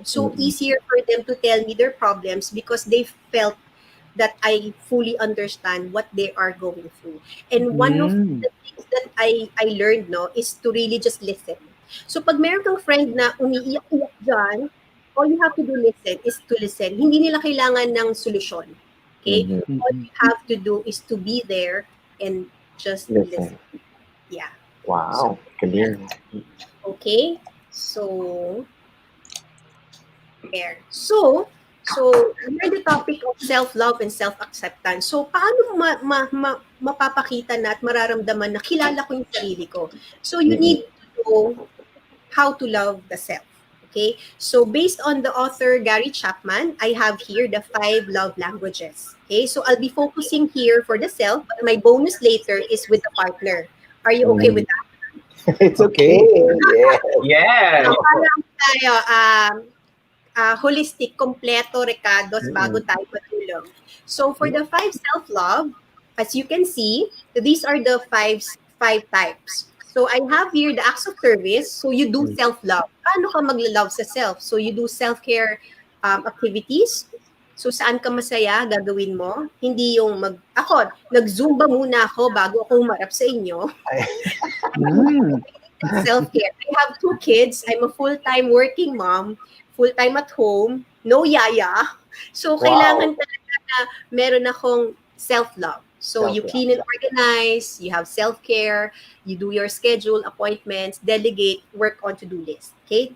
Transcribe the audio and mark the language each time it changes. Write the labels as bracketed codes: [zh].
[en] So, easier for them to tell me their problems because they felt that I fully understand what they are going through. And one of the things that I learned, is to really just listen. So, [tl] pag meron kang friend na umiiyak-iyak dyan, [en] all you have to do is to listen. [tl] Hindi nila kailangan ng solusyon. [en] Okay? All you have to do is to be there and just listen. Yeah. [tl] Wow, galing. [en] Okay? So, there. So we're the topic of self-love and self-acceptance. [tl] So, paano mapapakita na at mararamdaman na kilala ko yung sarili ko? [en] So, you need to know how to love the self. Okay? So, based on the author Gary Chapman, I have here the 5 love languages. Okay? So, I'll be focusing here for the self, but my bonus later is with the partner. Are you okay with that? It's okay. Yeah. Yes. [tl] So, parang tayo, holistic, kompleto, Ricardo, bago tayo matulog. [en] So, for the 5 self-love, as you can see, these are the five types. So, I have here the acts of service. So, you do self-love. [tl] Paano ka magla-love sa self? [en] So, you do self-care activities. [tl] So, saan ka masaya, gagawin mo. Hindi yung ako, nag-zumba muna ako bago ako humarap sa inyo. [en] Self-care. I have 2 kids. I'm a full-time working mom, full-time at home, no yaya. [tl] So, kailangan talaga na meron akong self-love. [en] So, you clean and organize, you have self-care, you do your schedule, appointments, delegate, work on to-do list. Okay?